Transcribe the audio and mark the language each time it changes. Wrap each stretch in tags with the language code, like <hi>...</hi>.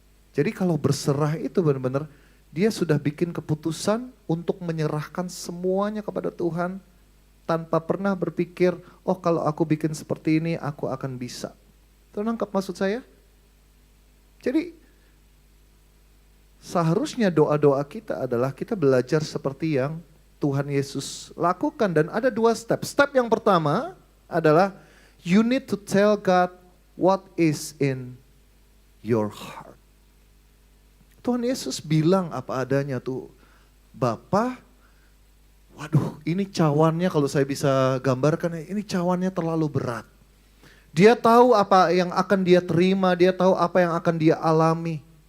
<id>Jadi kalau berserah itu benar-benar dia sudah bikin keputusan untuk menyerahkan semuanya kepada Tuhan tanpa pernah berpikir, oh kalau aku bikin seperti ini aku akan bisa. Nangkap maksud saya? Jadi seharusnya doa-doa kita adalah kita belajar seperti yang Tuhan Yesus lakukan. Dan ada dua step. Step yang pertama adalah</id> <en>You need to tell God what is in your heart.</en> <id>Tuhan Yesus bilang apa adanya tuh. Bapa, waduh ini cawannya kalau saya bisa gambarkan, ini cawannya terlalu berat. Dia tahu apa yang akan dia terima, dia tahu apa yang akan dia alami.</id>